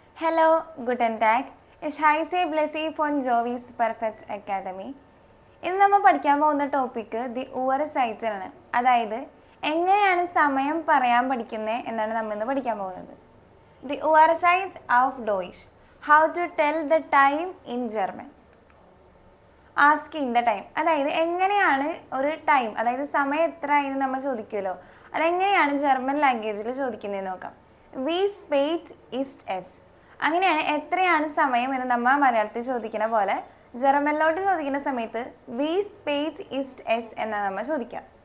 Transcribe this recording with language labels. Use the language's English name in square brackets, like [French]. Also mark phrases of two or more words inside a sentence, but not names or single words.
[German] Hello, guten Tag. Ich heiße Blessy von Jovis Perfect Academy. [Malayalam] ഇന്ന് നമ്മൾ പഠിക്കാൻ പോകുന്ന ടോപ്പിക്ക് [German] die Uhrzeit [Malayalam] ആണ്. അതായത് എങ്ങനെയാണ് സമയം പറയാൻ പഠിക്കുന്നത് എന്നാണ് നമ്മൾ ഇന്ന് പഠിക്കാൻ പോകുന്നത്. [German] die Uhrzeit auf Deutsch, [English] How to tell the time in German. Asking the time, [Malayalam] അതായത് എങ്ങനെയാണ് ഒരു ടൈം, അതായത് സമയം എത്ര ആയെന്ന് നമ്മൾ ചോദിക്കുമല്ലോ, അതെങ്ങനെയാണ് [English] German language [Malayalam] ചോദിക്കുന്നതെന്ന് നോക്കാം. [German] Wie spät ist es, [Malayalam] അങ്ങനെയാണ് എത്രയാണ് സമയം എന്ന് നമ്മൾ മലയാളത്തിൽ ചോദിക്കുന്ന പോലെ ജർമ്മനിലോട്ട് ചോദിക്കുന്ന സമയത്ത് [German] Wie spät ist es [Malayalam] എന്നാണ് നമ്മൾ ചോദിക്കുക.